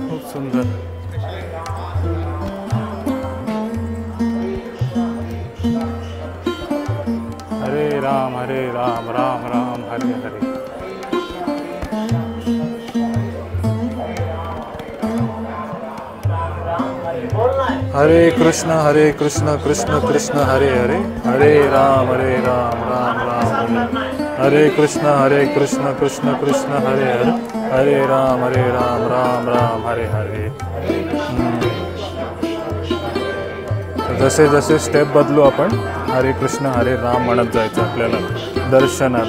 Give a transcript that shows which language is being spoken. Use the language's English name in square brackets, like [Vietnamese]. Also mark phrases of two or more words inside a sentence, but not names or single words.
[Marathi] सुंदर. हरे राम राम राम हरे हरे. हरे कृष्ण कृष्ण कृष्ण हरे हरे. हरे राम राम राम हरे कृष्ण कृष्ण कृष्ण हरे हरे. हरे राम राम राम हरे हरे. जसे जसे स्टेप बदलू आपण हरे कृष्ण हरे राम म्हणत जायचं आपल्याला दर्शनाला.